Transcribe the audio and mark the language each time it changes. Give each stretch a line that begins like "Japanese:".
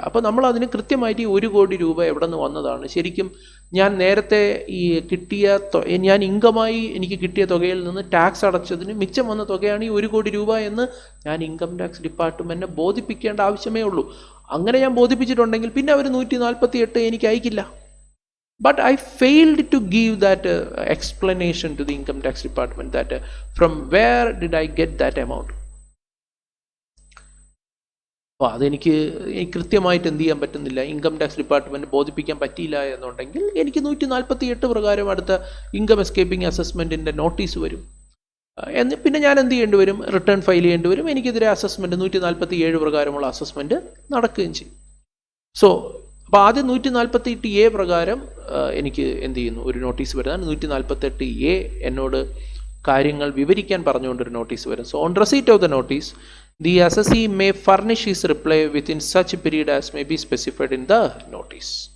Malayalam: അപ്പോൾ നമ്മൾ അതിന് കൃത്യമായിട്ട് ഈ 1 കോടി രൂപ എവിടെ നിന്ന് വന്നതാണ്, ശരിക്കും ഞാൻ നേരത്തെ ഈ ഞാൻ ഇൻകമായി എനിക്ക് കിട്ടിയ തുകയിൽ നിന്ന് ടാക്സ് അടച്ചതിന് മിച്ചം വന്ന തുകയാണ് ഈ 1 കോടി രൂപ എന്ന് ഞാൻ ഇൻകം ടാക്സ് ഡിപ്പാർട്ട്മെൻറ്റിനെ ബോധിപ്പിക്കേണ്ട ആവശ്യമേ ഉള്ളൂ. അങ്ങനെ ഞാൻ ബോധിപ്പിച്ചിട്ടുണ്ടെങ്കിൽ പിന്നെ അവർ 148 എനിക്ക് അയക്കില്ല.
English: But I failed to give that explanation to the income tax department that from where did I get that amount.
Malayalam: അപ്പോൾ അതെനിക്ക് കൃത്യമായിട്ട് എന്ത് ചെയ്യാൻ പറ്റുന്നില്ല, ഇൻകം ടാക്സ് ഡിപ്പാർട്ട്മെൻറ്റ് ബോധിപ്പിക്കാൻ പറ്റിയില്ല എന്നുണ്ടെങ്കിൽ എനിക്ക് 148 പ്രകാരം അടുത്ത ഇൻകം എസ്കേപ്പിംഗ് അസസ്മെൻറ്റിൻ്റെ നോട്ടീസ് വരും. പിന്നെ ഞാൻ എന്ത് ചെയ്യേണ്ടി വരും, റിട്ടേൺ ഫയൽ ചെയ്യേണ്ടി വരും. എനിക്കെതിരെ അസസ്മെൻറ്റ് 147 പ്രകാരമുള്ള അസസ്മെൻറ്റ് നടക്കുകയും ചെയ്യും. സോ അപ്പോൾ ആദ്യം 148A പ്രകാരം എനിക്ക് എന്ത് ചെയ്യുന്നു, ഒരു നോട്ടീസ് വരുന്നതാണ്. 148A എന്നോട് കാര്യങ്ങൾ വിവരിക്കാൻ പറഞ്ഞുകൊണ്ടൊരു നോട്ടീസ് വരും.
English: So on receipt of the notice the assessee may furnish his reply within such period as may be specified in the notice.